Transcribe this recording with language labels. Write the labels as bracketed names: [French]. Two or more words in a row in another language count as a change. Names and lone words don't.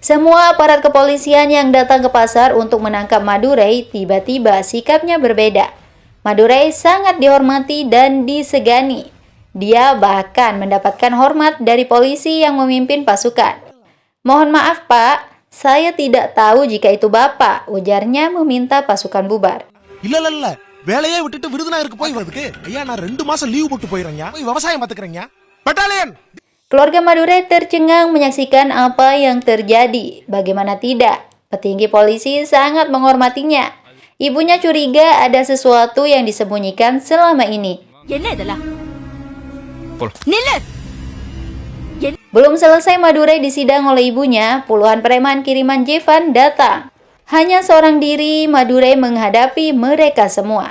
[Indonesian] Semua aparat kepolisian yang datang ke pasar untuk menangkap Madurey tiba-tiba sikapnya berbeda. Madurey sangat dihormati dan disegani. Dia bahkan mendapatkan hormat dari polisi yang memimpin pasukan. "Mohon maaf, Pak. Saya tidak tahu jika itu Bapak," ujarnya meminta pasukan bubar. [Tamil] இல்ல வேலையே விட்டுட்டு விருதுநகருக்கு போய் வரதுக்கு ஐயா நான் 2 மாசம் லீவ் போட்டு போயிடுறேங்க போய் விவசாயம் பாத்துக்கிறேங்க பட்டாலியன். [Indonesian] Keluarga Madurey tercengang menyaksikan apa yang terjadi. Bagaimana tidak, petinggi polisi sangat menghormatinya. Ibunya curiga ada sesuatu yang disembunyikan selama ini. [Tamil] என்ன இதெல்லாம் போலாம். நில்லு. [Indonesian] Belum selesai Madurey disidang oleh ibunya, puluhan preman kiriman Jevan datang. Hanya seorang diri Madurey menghadapi mereka semua.